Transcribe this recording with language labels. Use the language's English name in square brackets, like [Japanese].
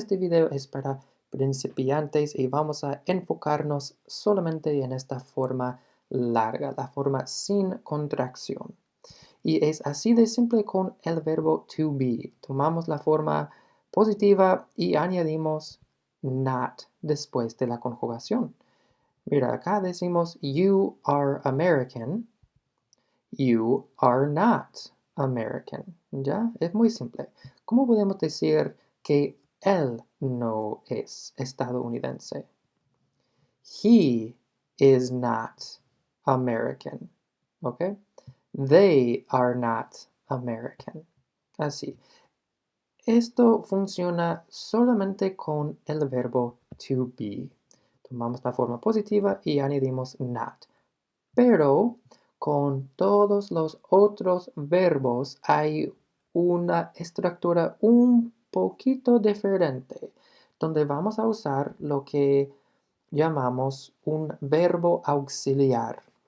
[Spanish] Este video es para principiantes y vamos a enfocarnos solamente en esta forma larga, la forma sin contracción. Y es así de simple con el verbo to be. Tomamos la forma positiva y añadimos not después de la conjugación. Mira, acá decimos [English] you are American, you are not American. [Spanish] ¿Ya? Es muy simple. ¿Cómo podemos decir que él no es estadounidense? [English] He is not American. ¿Ok? They are not American. [Spanish] Así. Esto funciona solamente con el verbo to be. Tomamos la forma positiva y añadimos not. Pero con todos los otros verbos hay una estructura un poquito diferente, donde vamos a usar lo que llamamos un verbo auxiliar.